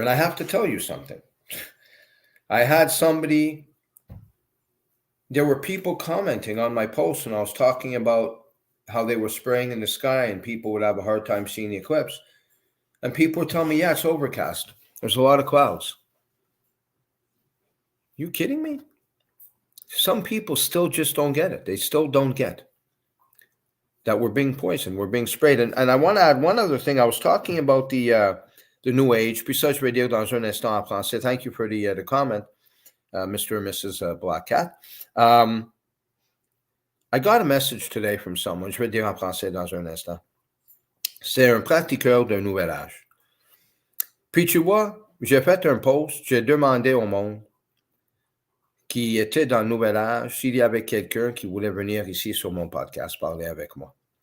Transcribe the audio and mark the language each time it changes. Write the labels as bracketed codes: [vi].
[en] And I have to tell you something. I had somebody, there were people commenting on my post when I was talking about how they were spraying in the sky and people would have a hard time seeing the eclipse. And people would tell me, yeah, it's overcast. There's a lot of clouds. You kidding me? Some people still just don't get it. They still don't get. that we're being poisoned, we're being sprayed. And I want to add one other thing. I was talking about the New Age, [fr] puis ça, je vais dire dans un instant en français. [en] Thank you for the comment, Mr. and Mrs. Black Cat. I got a message today from someone, [fr] je vais dire en français dans un instant. C'est un pratiqueur d'un nouvel âge. Puis tu vois, j'ai fait un post, j'ai demandé au monde qui était dans le nouvel âge s'il y avait quelqu'un qui voulait venir ici sur mon podcast parler avec moi.